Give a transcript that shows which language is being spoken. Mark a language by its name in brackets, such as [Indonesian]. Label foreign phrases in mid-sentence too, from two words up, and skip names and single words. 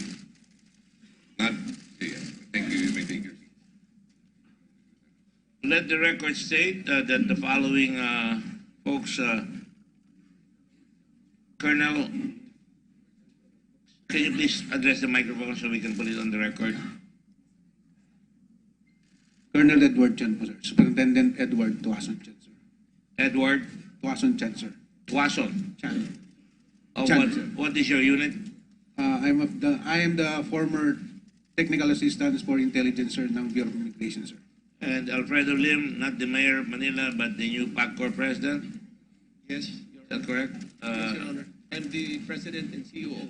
[English] Not, yeah, thank you, you may take your seat. Let the record state that the following folks, Colonel, can you please address the microphone so we can put it on the record? Colonel Edward Chan po, sir. Superintendent Edward Tuason Chan, sir. Edward Tuason Chan, sir. Tuason. Chan. Oh, Chan, sir. what is your unit? I am the former technical assistant for intelligence, sir, ng Bureau of Immigration, sir. And Alfredo Lim, not the mayor of Manila, but the new PACCOR president. Yes, Is that correct? yes, Your Honor. I'm the President and CEO.